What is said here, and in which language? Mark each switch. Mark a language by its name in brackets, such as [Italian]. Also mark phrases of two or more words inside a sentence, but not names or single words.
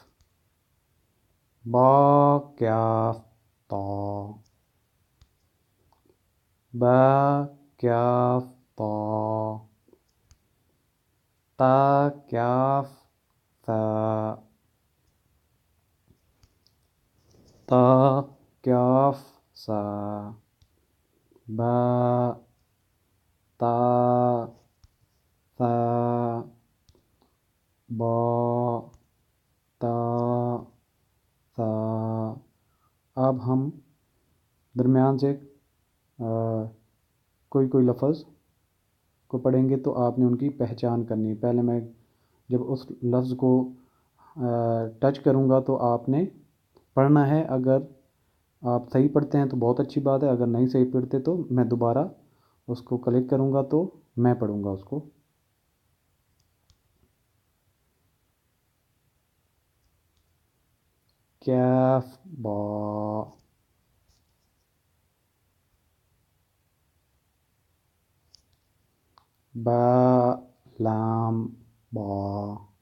[Urdu] با، کاف، تا، با، کاف، تا، تا، کاف، ثا، تا، کاف، سا، با، تا، ثا، با، تا، ثا، اب ہم درمیان سے کوئی لفظ کو پڑھیں گے تو آپ نے ان کی پہچان کرنی ہے۔ پہلے میں جب اس لفظ کو ٹچ کروں گا تو آپ نے پڑھنا ہے۔ اگر آپ صحیح پڑھتے ہیں تو بہت اچھی بات ہے، اگر نہیں صحیح پڑھتے تو میں دوبارہ اس کو کلک کروں گا تو میں پڑھوں گا اس کو۔ کیف با، با لام با،